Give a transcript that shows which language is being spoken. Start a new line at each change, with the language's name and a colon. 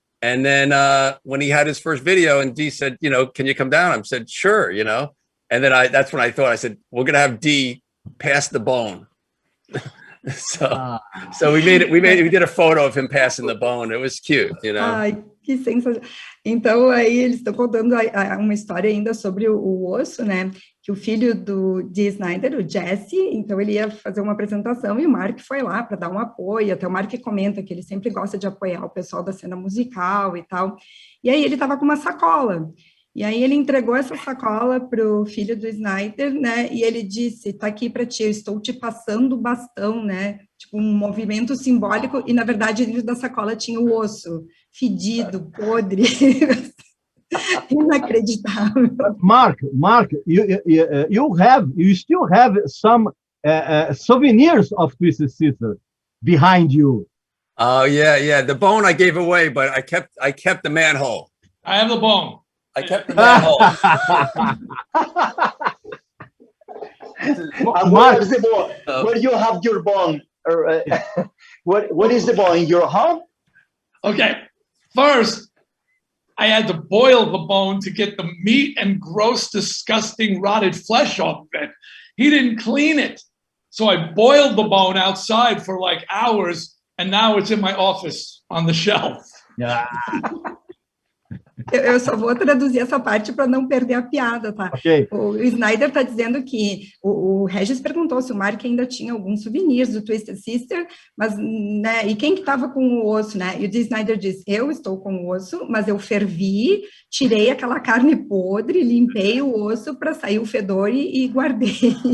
English: And then when he had his first video and Dee said, can you come down? I said, sure, And then that's when I said, we're going to have Dee pass the bone. So we did a photo of him passing the bone. It was cute,
Portuguese: Ai, que sensacional. Então, aí eles estão contando uma história ainda sobre o osso, né? Que o filho do Dee Snider, o Jesse, então ele ia fazer uma apresentação e o Mark foi lá para dar um apoio. Até o Mark comenta que ele sempre gosta de apoiar o pessoal da cena musical e tal. E aí ele estava com uma sacola. E aí ele entregou essa sacola para o filho do Snider, né? E ele disse, tá aqui para ti, eu estou te passando o bastão, né? Tipo um movimento simbólico. E na verdade dentro da sacola tinha o osso fedido, podre, inacreditável.
English: Mark, you still have some souvenirs of Twisted Sister behind you. Oh yeah. The bone I gave away, but I kept the manhole. I have the bone. I kept the manhole. What is the bone? Where you have your bone? What is the bone? In your home? Okay. First, I had to boil the bone to get the meat and gross, disgusting, rotted flesh off of it. He didn't clean it. So I boiled the bone outside for like hours, and now it's in my office on the shelf. Yeah.
Portuguese: Eu só vou traduzir essa parte para não perder a piada, tá? Ok. O Snider está dizendo que o Regis perguntou se o Mark ainda tinha alguns souvenirs do Twisted Sister, mas, né, e quem que estava com o osso, né? E o Dee Snider diz, eu estou com o osso, mas eu fervi, tirei aquela carne podre, limpei o osso para sair o fedor e guardei.